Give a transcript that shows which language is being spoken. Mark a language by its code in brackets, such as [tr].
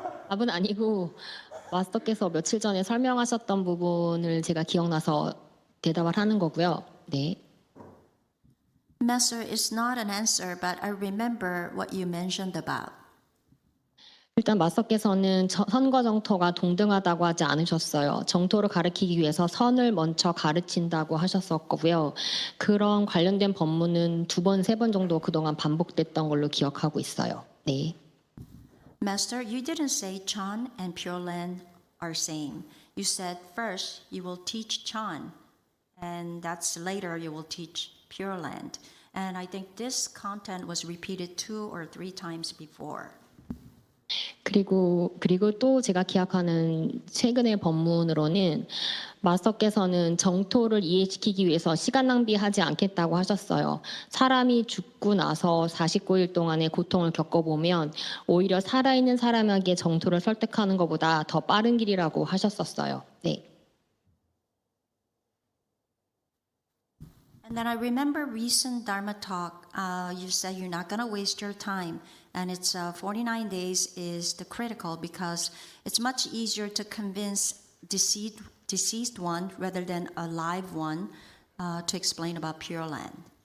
[ko] 답은 아니고 마스터께서 며칠 전에 설명하셨던 부분을 제가 기억나서 대답을 하는 거고요. 네. [en] Master, it's not an answer, but I remember what you mentioned about. [ko] 일단 마스터께서는 선과 정토가 동등하다고 하지 않으셨어요. 정토를 가르치기 위해서 선을 먼저 가르친다고 하셨었고요. 그런 관련된 법문은 2번, 3번 정도 그동안 반복됐던 걸로 기억하고 있어요. 네. [en] Master, you didn't say Chan and Pure Land are same. You said first you will teach Chan, and that's later you will teach Pure Land. And I think this content was repeated 2 or 3 times before. [ko] 그리고 또 제가 기억하는 최근의 법문으로는 마스터께서는 정토를 이해시키기 위해서 시간 낭비하지 않겠다고 하셨어요. 사람이 죽고 나서 49일 동안의 고통을 겪어보면 오히려 살아있는 사람에게 정토를 설득하는 것보다 더 빠른 길이라고 하셨었어요. 네. [en] And then I remember recent Dharma talk, you said you're not going to waste your time. And it's 49 days is the critical because it's much easier to convince deceased one rather than a live one to explain about Pure Land.